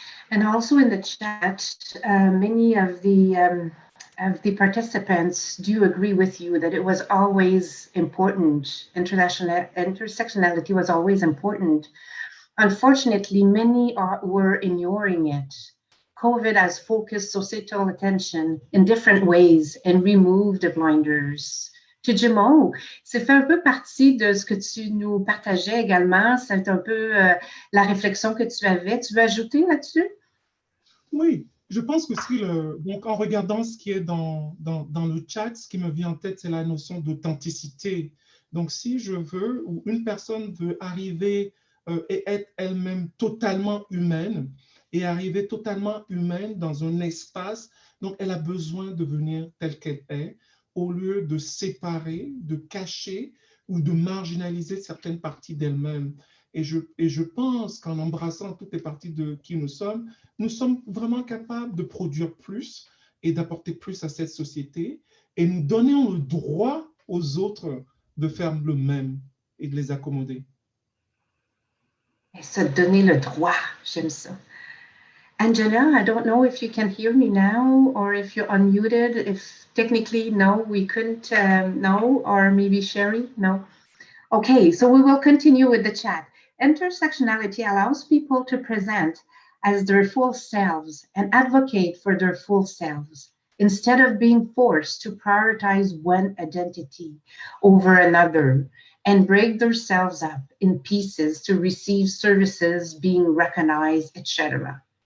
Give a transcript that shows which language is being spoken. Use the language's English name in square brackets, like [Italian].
[English] And also in the chat, many of the participants do agree with you that it was always important. Intersectionality was always important. Unfortunately, many were ignoring it. COVID has focused societal attention in different ways and removed the blinders [French] Tejumo, ça fait un peu partie de ce que tu nous partageais également. C'est un peu la réflexion que tu avais. Tu veux ajouter là-dessus? Oui, je pense qu'aussi, donc en regardant ce qui est dans le chat, ce qui me vient en tête, c'est la notion d'authenticité. Donc, si je veux, ou une personne veut arriver et être elle-même totalement humaine, et arriver totalement humaine dans un espace, donc elle a besoin de venir telle qu'elle est, au lieu de séparer, de cacher ou de marginaliser certaines parties d'elle-même. Et je pense qu'en embrassant toutes les parties de qui nous sommes vraiment capables de produire plus et d'apporter plus à cette société, et nous donnons le droit aux autres de faire le même et de les accommoder. Et se donner le droit, j'aime ça. [English] Angela, I don't know if you can hear me now or if you're unmuted. If technically, no, we couldn't, no, or maybe Shery, no. Okay, so we will continue with the chat. Intersectionality allows people to present as their full selves and advocate for their full selves instead of being forced to prioritize one identity over another and break themselves up in pieces to receive services, being recognized, etc.